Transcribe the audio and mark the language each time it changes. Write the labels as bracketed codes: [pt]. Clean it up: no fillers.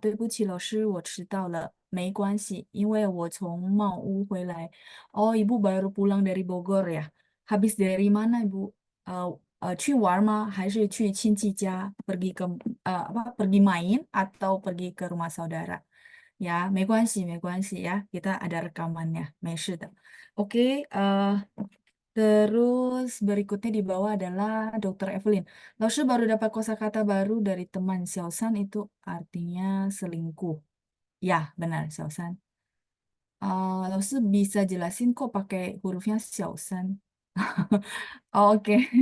[zh] 对不起，老师，我迟到了。没关系，因为我从茂屋回来. [id] Oh, Ibu baru pulang dari Bogor ya. Habis dari mana, Ibu? [zh] 去玩吗？还是去亲戚家？ [id] pergi main atau pergi ke rumah saudara? [zh] Ya, 没关系，没关系 ya. [id] Kita ada rekamannya. [zh] 没事的. [id] Oke, terus berikutnya di bawah adalah Dokter Evelyn. Lalu baru dapat kosakata baru dari teman Xiaosan itu artinya selingkuh. Ya, benar Xiaosan. Lalu bisa jelasin kok pakai hurufnya Xiaosan. Oke.